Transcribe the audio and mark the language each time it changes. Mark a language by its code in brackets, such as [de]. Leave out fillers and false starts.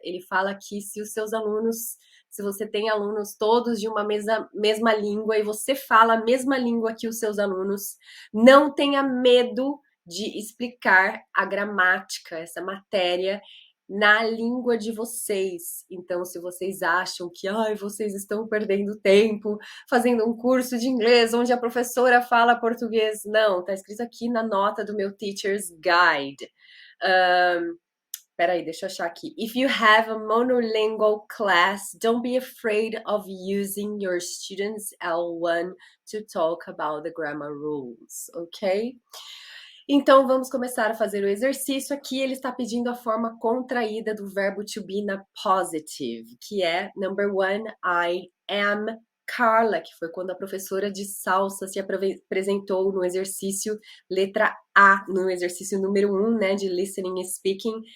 [pt] Ele fala que se os seus alunos, se você tem alunos todos de uma mesma língua e você fala a mesma língua que os seus alunos, não tenha medo de explicar a gramática, essa matéria, na língua de vocês. Então, se vocês acham que vocês estão perdendo tempo fazendo um curso de inglês onde a professora fala português, não, tá escrito aqui na nota do meu Teacher's Guide. Peraí, deixa eu achar aqui. [en] If you have a monolingual class, don't be afraid of using your students' L1 to talk about the grammar rules, ok? [pt] Então, vamos começar a fazer o exercício aqui. Ele está pedindo a forma contraída do verbo to be na positive, que é number 1, [en] I am Carla, [pt] que foi quando a professora de salsa se apresentou no exercício letra A, no exercício número 1, né, de listening e speaking.